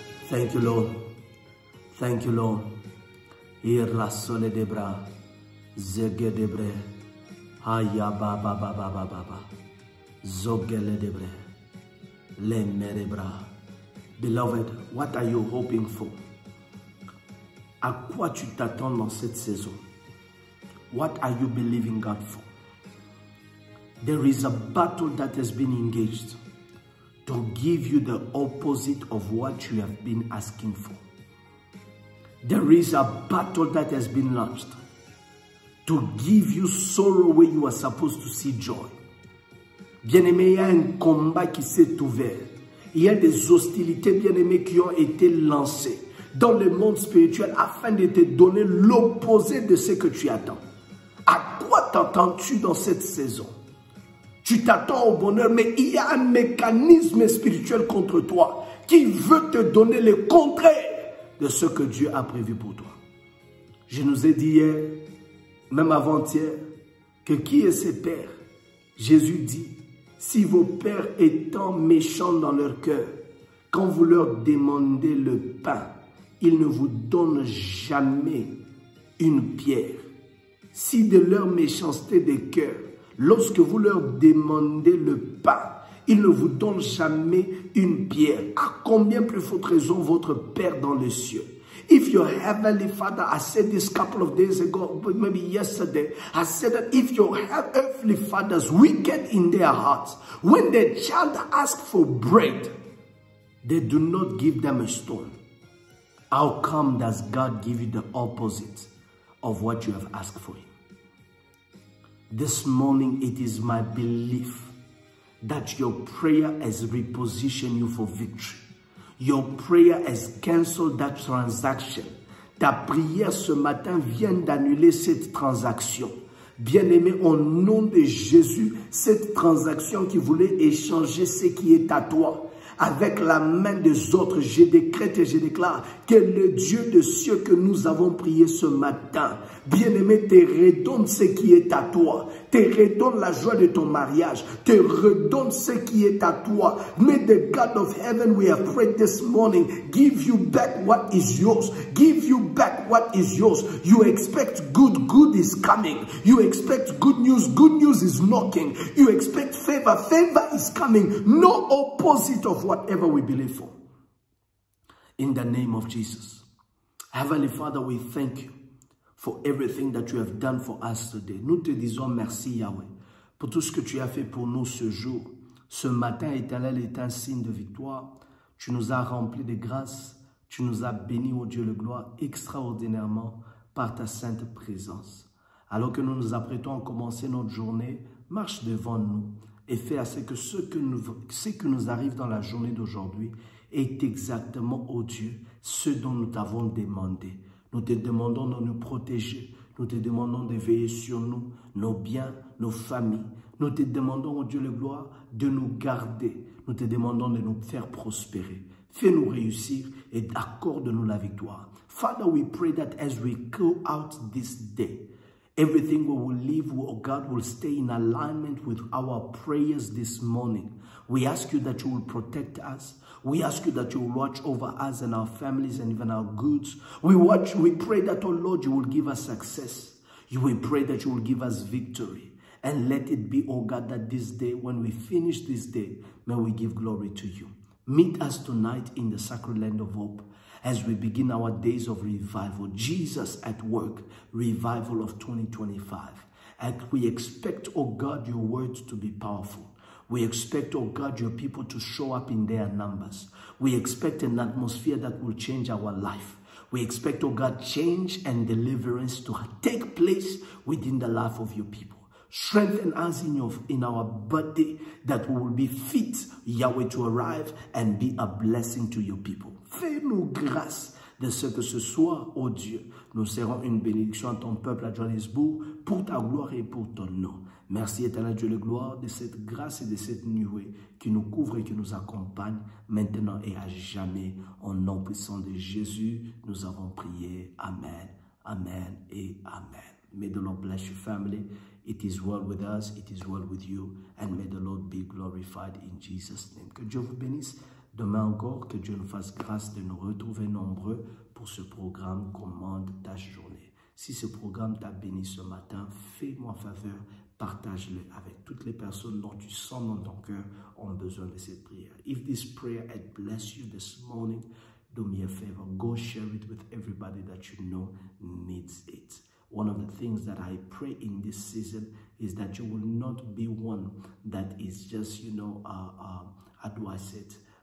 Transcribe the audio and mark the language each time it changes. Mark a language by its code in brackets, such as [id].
[en] Thank you, Lord. Thank you, Lord. Irasoledebra, Zegedebre. Haya baba baba baba baba. Zogele debre. Le merebra. Beloved, what are you hoping for? [fr] À quoi tu t'attends dans cette saison? [en] What are you believing God for? There is a battle that has been engaged to give you the opposite of what you have been asking for. There is a battle that has been launched to give you sorrow where you are supposed to see joy. [fr] Bien-aimé, il y a un combat qui s'est ouvert. Il y a des hostilités, bien-aimés, qui ont été lancées dans le monde spirituel afin de te donner l'opposé de ce que tu attends. À quoi t'attends-tu dans cette saison? Tu t'attends au bonheur, mais il y a un mécanisme spirituel contre toi qui veut te donner le contraire de ce que Dieu a prévu pour toi. Je nous ai dit hier, même avant-hier, que qui est ce père? Jésus dit, si vos pères étant méchants dans leur cœur, quand vous leur demandez le pain, ils ne vous donnent jamais une pierre. Si de leur méchanceté de cœur, lorsque vous leur demandez le pain, ils ne vous donnent jamais une pierre. À combien plus forte raison votre Père dans les cieux? [en] If your heavenly Father, I said this a couple of days ago, maybe yesterday, I said that if your earthly fathers wicked in their hearts, when their child asks for bread, they do not give them a stone. How come does God give you the opposite of what you have asked for him? This morning, it is my belief that your prayer has repositioned you for victory. Your prayer has cancelled that transaction. [fr] Ta prière ce matin vient d'annuler cette transaction. Bien-aimé, au nom de Jésus, cette transaction qui voulait échanger ce qui est à toi avec la main des autres, je décrète et je déclare que le Dieu de cieux que nous avons prié ce matin, bien-aimé, te redonne ce qui est à toi, te redonne la joie de ton mariage, te redonne ce qui est à toi. [en] May the God of heaven, we have prayed this morning, give you back what is yours. Give you back what is yours. You expect good, good is coming. You expect good news is knocking. You expect favor, favor is coming. No opposite of whatever we believe for. In the name of Jesus. Heavenly Father, we thank you for everything that you have done for us today. [fr] Nous te disons merci, Yahweh, pour tout ce que tu as fait pour nous ce jour. Ce matin, éternel, est un signe de victoire. Tu nous as remplis de grâce. Tu nous as bénis, ô Dieu, le gloire, extraordinairement par ta sainte présence. Alors que nous nous apprêtons à commencer notre journée, marche devant nous et fais à ce que ce que nous arrive dans la journée d'aujourd'hui est exactement, ô Dieu, ce dont nous t'avons demandé. Nous te demandons de nous protéger. Nous te demandons de veiller sur nous, nos biens, nos familles. Nous te demandons, ô Dieu le gloire, de nous garder. Nous te demandons de nous faire prospérer. Fais-nous réussir et accorde-nous la victoire. [en] Father, we pray that as we go out this day, everything we will live, oh God, will stay in alignment with our prayers this morning. We ask you that you will protect us. We ask you that you will watch over us and our families and even our goods. We pray that, oh Lord, you will give us success. We pray that you will give us victory. And let it be, oh God, that this day, when we finish this day, may we give glory to you. Meet us tonight in the sacred land of hope as we begin our days of revival. Jesus at work, revival of 2025. And we expect, oh God, your words to be powerful. We expect, oh God, your people to show up in their numbers. We expect an atmosphere that will change our life. We expect, oh God, change and deliverance to take place within the life of your people. Strengthen us in our body that we will be fit, Yahweh, to arrive and be a blessing to your people. [fr] Fais-nous grâce de ce que ce soit, ô Dieu, nous serons une bénédiction à ton peuple à Johannesburg pour ta gloire et pour ton nom. Merci éternel Dieu de gloire de cette grâce et de cette nuée qui nous couvre et qui nous accompagne maintenant et à jamais. Au nom puissant de Jésus, nous avons prié. Amen, amen et amen. [en] May the Lord bless your family. It is well with us, it is well with you, and may the Lord be glorified in Jesus' name. [fr] Que Dieu vous bénisse. Demain encore, que Dieu nous fasse grâce de nous retrouver nombreux pour ce programme Commande ta journée. Si ce programme t'a béni ce matin, fais-moi faveur, partage-le avec toutes les personnes dont tu sens dans ton cœur ont besoin de cette prière. [en] If this prayer had blessed you this morning, do me a favor, go share it with everybody that you know needs it. One of the things that I pray in this season is that you will not be one that is just, how do I say it?